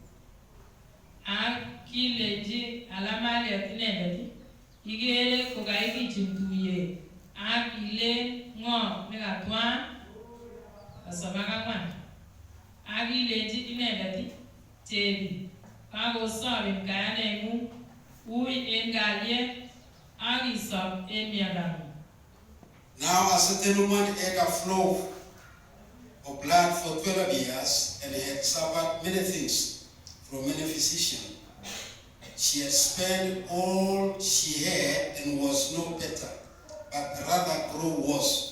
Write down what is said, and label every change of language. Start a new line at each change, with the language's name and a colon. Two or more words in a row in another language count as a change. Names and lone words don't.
Kalenjin: Ak kilenji alamaliat inendet igere kokaikichin tuyet ak ile ngo nekatwa asoma kangwan. Ak kilenji inendet chebi kakosobin kayanengung ui en kalyet ak isob en miondang'ung.
English: Now a certain woman had a flow of blood for 12 years and had suffered many things from many physicians. She had spent all she had and was no better, but rather grew worse.